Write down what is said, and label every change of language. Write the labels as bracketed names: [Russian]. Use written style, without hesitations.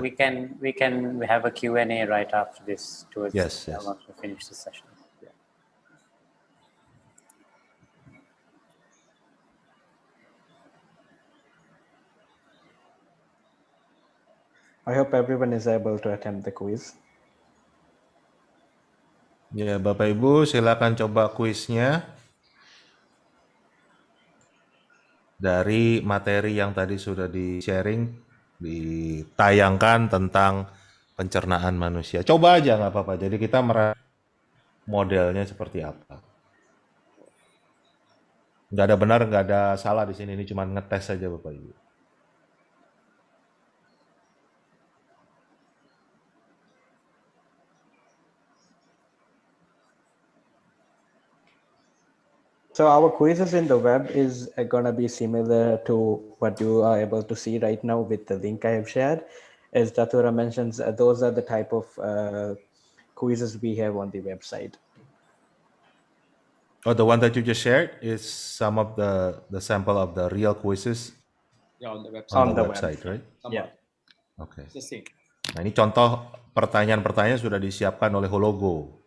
[English] we can have a Q&A right after this towards Yes, yes. once we finish the session. Yeah. I hope everyone is able to attempt the quiz. [Indonesian] Ya, Bapak Ibu silakan coba kuisnya dari materi yang tadi sudah di-sharing, ditayangkan tentang pencernaan manusia. Coba aja nggak apa-apa. Jadi kita modelnya seperti apa. Nggak ada benar, nggak ada salah di sini. Ini cuma ngetes saja Bapak Ibu. [English] So our quizzes in the web is going to be similar to what you are able to see right now with the link I have shared. As Datura mentions, those are the type of quizzes we have on the website. Oh, the one that you just shared is some of the sample of the real quizzes Yeah, on the website. on the website, right? Yeah. [Indonesian] Oke. [English] It's the same. [Indonesian] Nah, ini contoh pertanyaan-pertanyaan sudah disiapkan oleh Hologo.